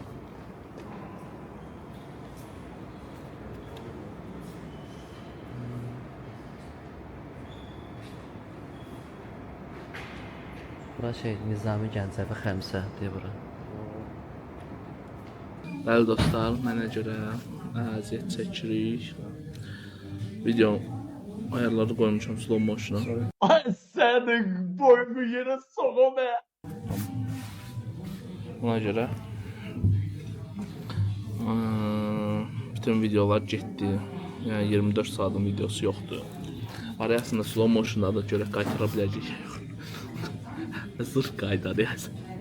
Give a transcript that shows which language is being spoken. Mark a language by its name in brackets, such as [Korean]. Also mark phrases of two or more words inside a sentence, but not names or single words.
[Azerbaijani] Bura şey, Nizami Gəncəvi Xəmsə deyə bura. Bəli dostlar, mənə görə əziyyət çəkirik. Video ayarları qoymuşam [English] slow motion'a. [Turkish] Ay senin boynu yere soğuk be. [Azerbaijani] Buna görə bütün videolar getdi. Yəni 24 saatin videosu yoxdur. Arasında [English] slow motion'da [Azerbaijani] da görə qaytara biləcəyik. Zırh qaytar yəni.